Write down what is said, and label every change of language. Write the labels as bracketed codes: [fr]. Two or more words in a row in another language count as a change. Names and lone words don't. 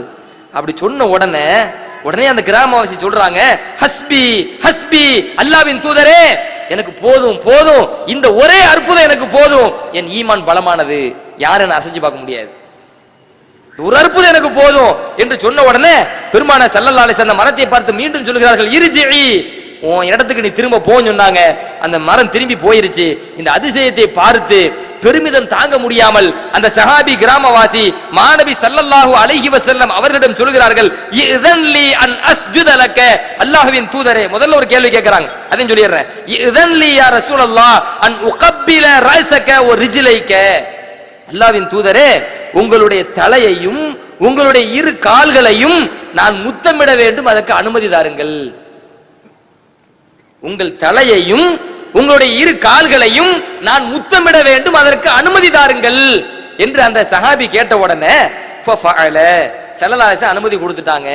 [ta] அப்படி சொன்ன உடனே அந்த கிராமவாசி சொல்றாங்க, [ar] حسبي حسبي, [ta] அல்லாஹ்வின் தூதரே எனக்கு போதும் போதும், இந்த ஒரே அற்புதம் எனக்கு போதும், என் ஈமான் பலமானது, யாரும் என்ன அசைஞ்சு பார்க்க முடியாது, ஒரு அற்புதம் எனக்கு போதும் என்று சொன்ன உடனே பெருமானார் [ar] صلى الله عليه وسلم [ta] மரத்தை பார்த்து மீண்டும் சொல்கிறார்கள், இர்ஜிஇ, உன் இடத்துக்கு நீ திரும்ப போன்னு சொன்னாங்க. அந்த மரம் திரும்பி போயிருச்சு. இந்த அதிசயத்தை பார்த்து பெருமிதம் தாங்க முடியாமல் அந்த சஹாபி கிராமவாசி மாநபி [ar] صلى الله عليه وسلم [ta] அவர்களிடம் சொல்கிறார்கள், [ar] இذن لي ان اسجد لك, [ta] அல்லாஹ்வின் தூதரே, முதல்ல ஒரு கேள்வி கேட்கறாங்க, அதையும் சொல்லிடுறேன். [ar] இذن لي يا رسول الله ان اقبل راسك ورجليك, [ta] அல்லாஹ்வின் தூதரே, உங்களுடைய தலையையும் உங்களுடைய இரு கால்களையும் நான் முத்தமிட வேண்டும், அதற்கு அனுமதி தாருங்கள். உங்கள் தலையையும் உங்களுடைய இரு கால்களையும் நான் முத்தமிட வேண்டும், அதற்கு அனுமதி தாருங்கள் என்று அந்த சஹாபி கேட்ட உடனே [ar] صلى الله عليه [ta] அனுமதி கொடுத்துட்டாங்க.